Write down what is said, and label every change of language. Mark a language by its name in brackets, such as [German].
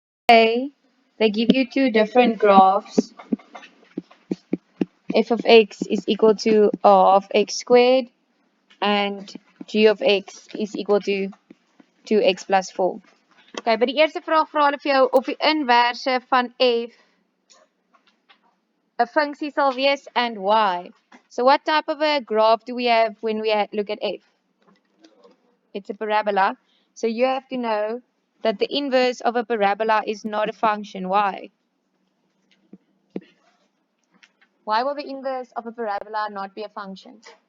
[English] say they give you two different graphs, f of x is equal to r of x squared and g of x is equal to 2x plus 4. [Afrikaans] Okay, by die eerste vraag vra hulle vir jou of die inverse van f 'n funksie sal wees [English] and why. So what type of a graph do we have when we look at f? It's a parabola. So you have to know that the inverse of a parabola is not a function. Why? Why will the inverse of a parabola not be a function?